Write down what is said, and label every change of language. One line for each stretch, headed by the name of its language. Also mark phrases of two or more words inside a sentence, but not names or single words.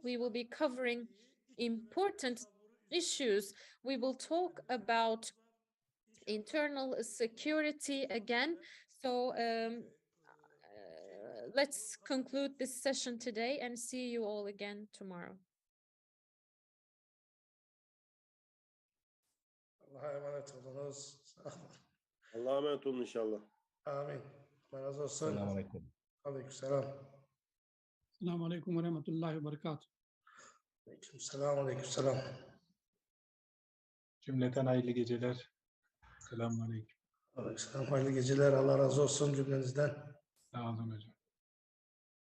English: We will be covering important issues. We will talk about internal security again. So let's conclude this session today and see you all again tomorrow.
Turkish: Allah'a emanet olunuz. Allah'a emanet olun inşallah. Amin. Allah razı olsun.
Arabic: السلام عليكم.
Turkish: Aleykümselam.
Arabic: السلام عليكم ورحمة الله وبركاته.
Turkish: Aleykümselam. Aleykümselam. Cümleten hayırlı geceler. Selamünaleyküm. Aleykümselam. Hayırlı geceler. Allah razı olsun cümlenizden. Sağ olun hocam.